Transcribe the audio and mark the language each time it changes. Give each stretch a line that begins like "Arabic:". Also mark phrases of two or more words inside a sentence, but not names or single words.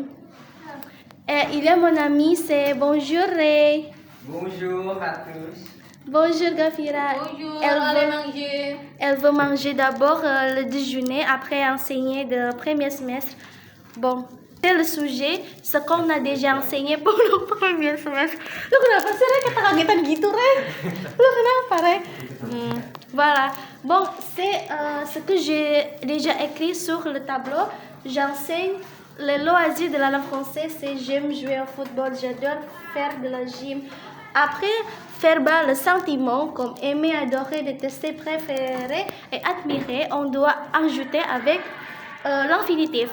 French: Et il y a mon ami, c'est bonjour Ray. Bonjour à tous. Bonjour Gafira. Bonjour, Elle veut manger d'abord le déjeuner après enseigner le premier semestre. Bon. C'est le sujet, ce qu'on a déjà enseigné pour le premier semestre.
Indonesian: Lu kenapa sih, Re? Ketakutan gitu, Re? Lu kenapa, Re?
French: Voilà. Bon, c'est ce que j'ai déjà écrit sur le tableau. J'enseigne le loisir de la langue française. C'est j'aime jouer au football, j'adore faire de la gym. Après, faire bas le sentiment comme aimer, adorer, détester, préférer et admirer, on doit ajouter avec l'infinitif.